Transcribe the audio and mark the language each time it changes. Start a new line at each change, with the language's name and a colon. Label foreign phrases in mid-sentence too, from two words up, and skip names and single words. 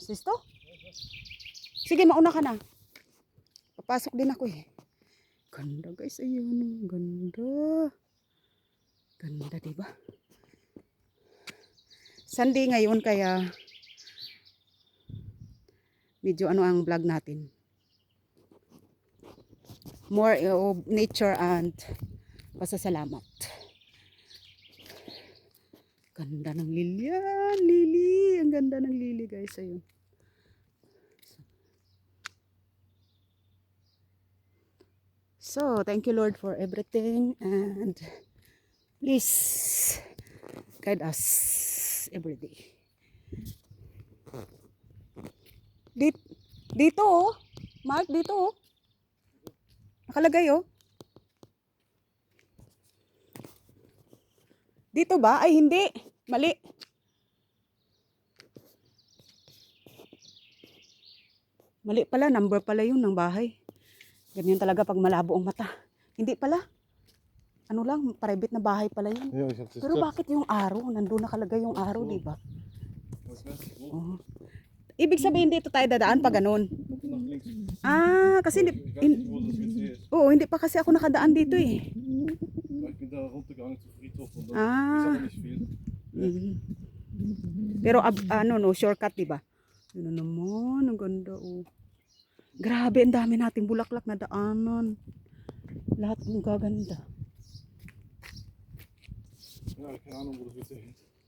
Filipino: Sisto? Sige, mauna ka na. Papasok din ako eh. Ganda, guys. Ayun, ganda. Ganda, diba? Sunday ngayon, kaya medyo ano ang vlog natin.
English: More of nature and pasasalamat.
Filipino: Ganda ng lilyan, lili. Ang ganda ng lili, guys. Ayun.
English: So, thank you, Lord, for everything. And please guide us every day.
Filipino: Dito, oh. Mark, dito, oh. Nakalagay, oh. Dito ba? Ay, hindi. Mali. Mali pala. Number pala yun ng bahay. Ganyan talaga pag malabo ang mata. Hindi pala. ano lang, private na bahay pala yun.
German: Ja, ich hab's jetzt
Filipino: Pero
German: gesagt.
Filipino: bakit yung araw? Nandun nakalagay yung araw, di ba?
German: Was wär's? Wo? Oh.
Filipino: Ibig sabihin dito tayo dadaan pa ganun.
German: Nach links.
Filipino: Ah, kasi hindi,
German: Ich weiß nicht, wo das WC ist.
Filipino: oo, hindi pa kasi ako nakadaan dito eh.
German: Weil ich bin da runtergegangen zum Friedhof und dann Ah. ist aber nicht viel. Mhm.
Filipino: Pero ano no, shortcut, di ba? Ano naman, ang ganda oh. Grabe, ang dami nating bulaklak na daanan. Lahat ng gaganda.
German: Ja, keine Ahnung, wo das WC ist.